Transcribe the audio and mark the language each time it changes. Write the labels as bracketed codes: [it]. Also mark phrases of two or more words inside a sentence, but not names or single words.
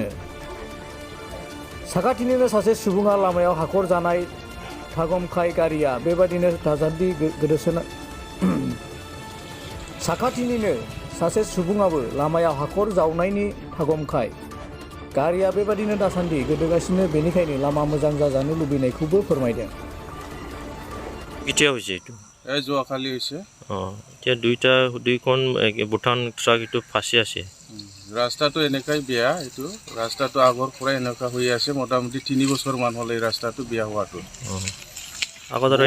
[brx] साखाथिनिनो सासे सुबुङा लामायाव हाखर जानाय थागमखाय गारिया बेबादिनो दासान्दि गोदोसोना साखाथिनिनो सासे सुबुङाबो लामायाव हाखर जावनायनि थागमखाय गारिया बेबादिनो दासान्दि गोदोगासिनो, बेनिखायनो लामा मोजां जाजानो लुबैनायखौबो फोरमायदों। [as] কেতিয়া হৈছে এইটো? যোৱাকালি হৈছে। এতিয়া দুইখন ভূটান ট্ৰাক এইটো ফাঁচি আছে। ৰাস্তাটো এনেকাই বেয়া, এইটো ৰাস্তাটো আগৰ পৰাই এনেকুৱা হৈ আছে, মোটামুটি 3 বছৰমান হ'ল এই ৰাস্তাটো বেয়া হোৱাটো। আগত আৰু